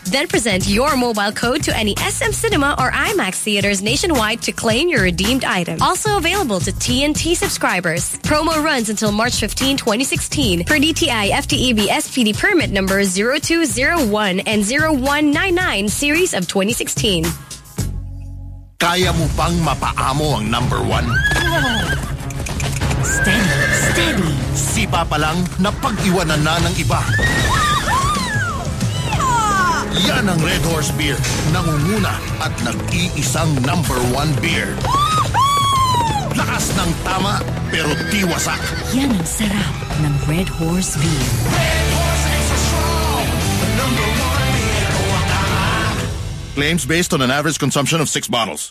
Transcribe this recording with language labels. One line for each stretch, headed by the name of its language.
English: Then present your mobile code to any SM Cinema or IMAX theaters nationwide to claim your redeemed item. Also available to TNT subscribers. Promo runs until March 15, 2016 per DTI FTEB SPD permit number 0201 and 0199 series of 2016.
Filipino: Kaya mo pang mapaamo ang number one?
English: Steady, steady.
Filipino: Sipa pa lang na pag-iwanan na ng iba. Yan ang Red Horse Beer. Nangunguna at nag-iisang number one beer. Lakas ng tama pero tiwasak. Yan ang sarap ng Red Horse Beer.
English: Red Horse is a strong number one. Claims based on an average consumption of 6 bottles.